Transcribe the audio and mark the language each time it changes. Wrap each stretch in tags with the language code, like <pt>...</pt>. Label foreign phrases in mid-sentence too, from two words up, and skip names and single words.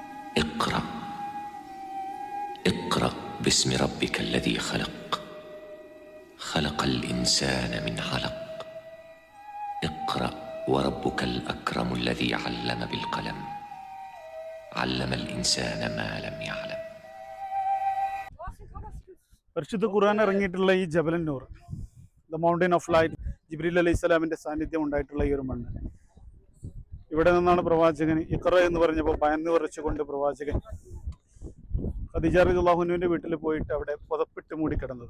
<ar>اقرأ اقرأ باسم ربك الذي خلق خلق الإنسان من علق اقرأ وربك الأكرم الذي علم بالقلم علم الإنسان ما لم يعلم.</ar> <ml>പരിശുദ്ധ ഖുർആൻ ഇറങ്ങിയിട്ടുള്ള ഈ ജബലൻ നൂർ,</ml> <en>the mountain of light,</en> <ml>ജിബ്രീൽ</ml> <ar>عليه السلام</ar> <ml>സാന്നിധ്യം ഉണ്ടായിട്ടുള്ള ഈ ഒരു മണ്ണ്. ഇവിടെ നിന്നാണ് പ്രവാചകൻ ഇഖ്റ എന്ന് പറഞ്ഞപ്പോൾ ഭയന്ന് വിറച്ചുകൊണ്ട് പ്രവാചകൻ ഖദീജ</ml> <ar>رضي الله عنها</ar> <ml>വീട്ടിൽ പോയിട്ട് അവിടെ പുതപ്പിട്ട് മൂടിക്കിടന്നത്.</ml>